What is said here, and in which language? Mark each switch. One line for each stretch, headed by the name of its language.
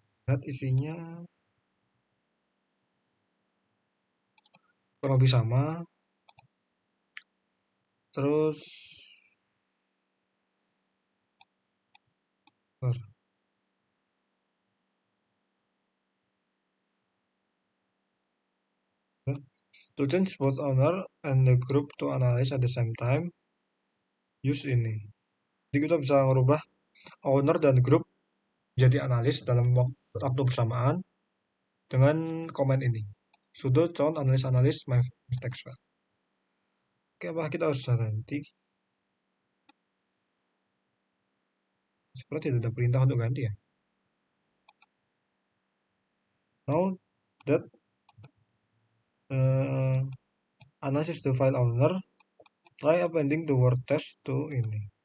Indonesian: Lihat isinya kurang lebih sama.
English: Terus to change both owner and the group to analyze at the same time, use ini.
Indonesian: Jadi kita bisa merubah owner dan group jadi analis dalam waktu bersamaan dengan command ini.
English: Sudo count analis my text file.
Indonesian: Oke, apa kita harus ganti? Seperti tidak ada perintah untuk ganti ya.
English: Now that analysis the file owner, try appending the word test to ini.